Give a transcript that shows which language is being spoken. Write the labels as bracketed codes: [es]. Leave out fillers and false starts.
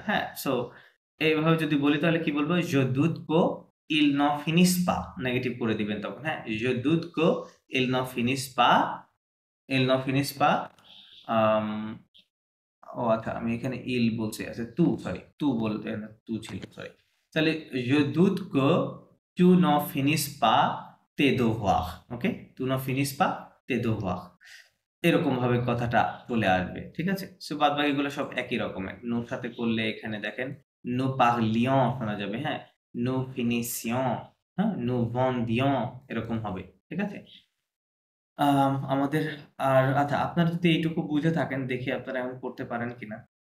[bn] হ্যাঁ, সো এইভাবে যদি বলি তাহলে কি বলবো, [fr] je doute que il n'en finisse pas, [bn] negative করে দিবেন তখন। [fr] হ্যাঁ, je doute que il n'en finisse pas, il n'en finisse pas। [bn] আম, ও আচ্ছা, আমি এখানে ইল বলছি, আচ্ছা তু, সরি তু বলতে তু ছিল, সরি। [fr] তাহলে je doute que tu n'en finisses pas tes devoirs। ওকে, tu n'en finisses pas tes devoirs, [bn] এরকম ভাবে কথাটা চলে আসবে। ঠিক আছে, সো বাদ বাকিগুলো সব একই রকমের। নোর সাথে করলে এখানে দেখেন [fr] nous parlions [bn] শোনা যাবে। [fr] হ্যাঁ, nous finissions, হ্যাঁ, nous vendions, এরকম হবে। [bn] ঠিক আছে, আমাদের আর আচ্ছা, আপনারা যদি এইটুকু বুঝে থাকেন, দেখি আপনারা এখন করতে পারেন কিনা।